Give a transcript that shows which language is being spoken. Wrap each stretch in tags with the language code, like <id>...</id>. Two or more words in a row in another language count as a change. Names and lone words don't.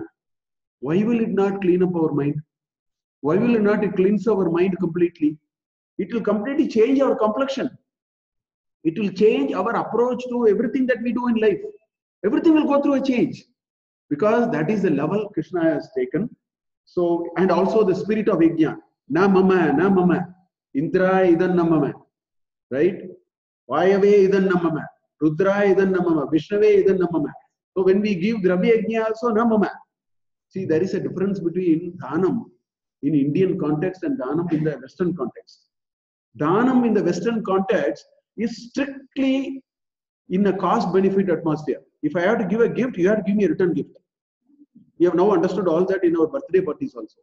<en>Why will it not clean up our mind? Why will it not cleanse our mind completely? It will completely change our complexion. It will change our approach to everything that we do in life. Everything will go through a change because that is the level Krishna has taken. So, and also the spirit of yajna.</en> <sa>न मम। इन्द्र इदं न मम. Right? वायवे इदं न मम. रुद्र इदं न मम। विष्णवे इदं न मम.</sa> <en>So when we give</en> <sa>द्रव्य यज्ञ</sa> <en>also</en> <sa>न मम.</sa> <en>See, there is a difference between dhanam in Indian context and dhanam in the Western context. Dhanam in the Western context is strictly in a cost-benefit atmosphere. If I have to give a gift, you have to give me a return gift. We have now understood all that in our birthday parties also.</en>